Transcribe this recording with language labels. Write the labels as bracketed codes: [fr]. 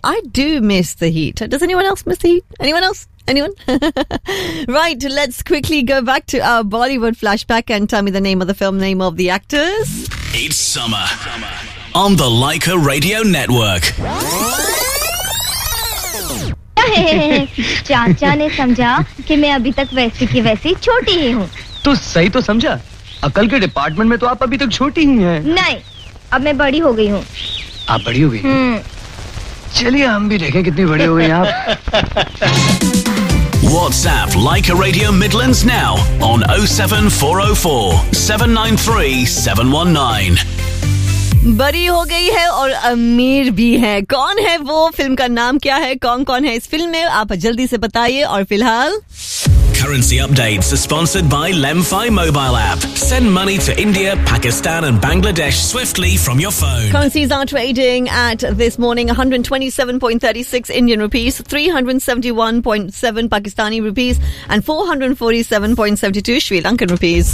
[en] I do miss the heat. Does anyone else miss the heat? Anyone else? Anyone? Right, let's quickly go back to our Bollywood flashback and tell me the name of the film, name of the actors. It's summer on the Leica Radio Network. [hi] चाचा ने समझा कि मैं अभी तक वैसी की वैसी छोटी ही हूँ। तो सही तो समझा। अकल के डिपार्टमेंट में तो आप अभी तक छोटी ही हैं। नहीं, अब मैं बड़ी हो गई हूँ। आप बड़ी हो गई? चलिए हम भी देखें कितनी बड़ी हो गई आप। [en] WhatsApp Leica Radio Midlands now on 07404-793-719. [hi] बड़ी हो गई है और अमीर भी है. कौन है वो? फिल्म का नाम क्या है? कौन कौन है इस फिल्म में? आप जल्दी से बताइए. और फिलहाल [en] currency updates are sponsored by LemFi mobile app. Send money to India, Pakistan and Bangladesh swiftly from your phone. Currencies are trading at this morning 127.36 Indian rupees, 371.7 Pakistani rupees and 447.72 Sri Lankan rupees.